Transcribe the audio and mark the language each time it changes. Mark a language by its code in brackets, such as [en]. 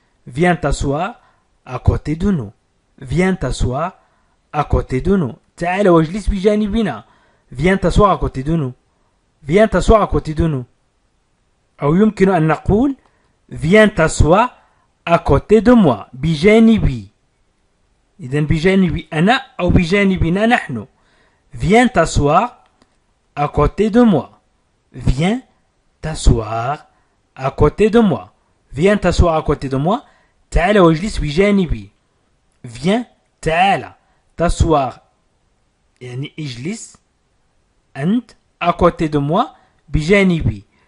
[fr] Viens t'asseoir à côté de nous. Viens t'asseoir à côté de nous. [ar] تعال واجلس بجانبنا. [fr] Viens t'asseoir à côté de nous. Viens t'asseoir à côté de nous. [ar] أو يمكن أن نقول [fr] Viens t'asseoir à côté de moi. [ar] بجانبي. إذن بجانبي أنا أو بجانبنا نحن. [fr] Viens t'asseoir à côté de moi. Viens t'asseoir à côté de moi. Viens t'asseoir à côté de moi. [ar] تعال واجلس بجانبي. [fr] Viens تعال t'asseoir [ar] يعني اجلس أنت [fr] à côté de moi بجانبي.